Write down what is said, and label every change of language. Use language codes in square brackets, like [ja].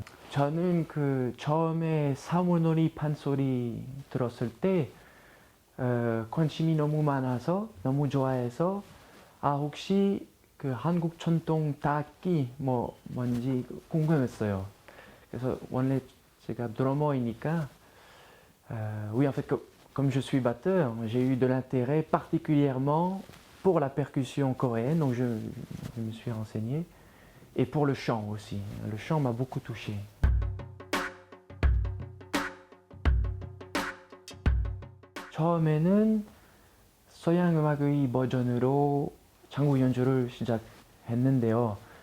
[ko] 저는 처음에 사물놀이 판소리 들었을 때 관심이 너무 많아서 너무 좋아해서 혹시 한국 전통 악기 뭔지 궁금했어요. 그래서 원래 제가 드러머이니까 [fr] oui en fait comme je suis batteur, j'ai eu de l'intérêt particulièrement pour la percussion coréenne, donc je me suis renseigné. Et pour le chant aussi. Le chant m'a beaucoup touché. [ko] 처음에는 서양 음악의 버전으로 장구 연주를 시작했는데요.